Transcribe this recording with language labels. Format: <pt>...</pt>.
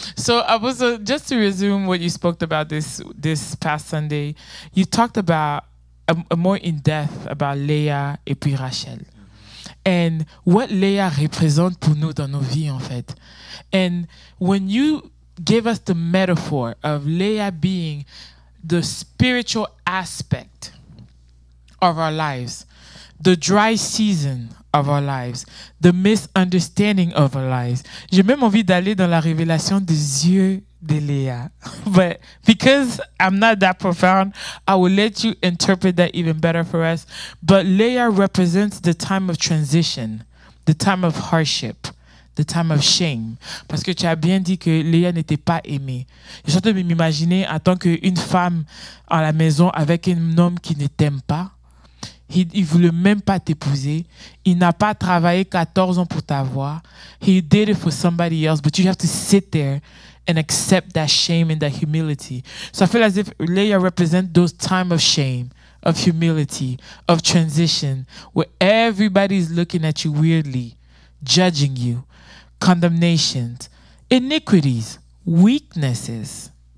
<en>So, Apostle, just to resume what you spoke about this past Sunday, you talked about a more in depth about Léa</en> <fr>et puis</fr> <en>Rachel. And what</en> <fr>Léa représente pour nous dans nos vies, en fait.</fr> <en>And when you gave us the metaphor of Léa being the spiritual aspect of our lives, the dry season of our lives, the misunderstanding of our lives.</en> <fr>J'ai même envie d'aller dans la révélation des yeux de Léa.</fr> <en>But because I'm not that profound, I will let you interpret that even better for us. But Léa represents the time of transition, the time of hardship, the time of shame.</en> <fr>Parce que tu as bien dit que Léa n'était pas aimée. Je suis en train de m'imaginer en tant qu'une femme à la maison avec un homme qui ne t'aime pas. Il ne voulait même pas t'épouser. Il n'a pas travaillé 14 ans pour t'avoir.</fr> <en>He did it for somebody else, but you have to sit there and accept that shame and that humility. So I feel as if Léa represents those time of shame, of humility, of transition, where everybody's looking at you weirdly, judging you, condemnations, iniquities, weaknesses.</en>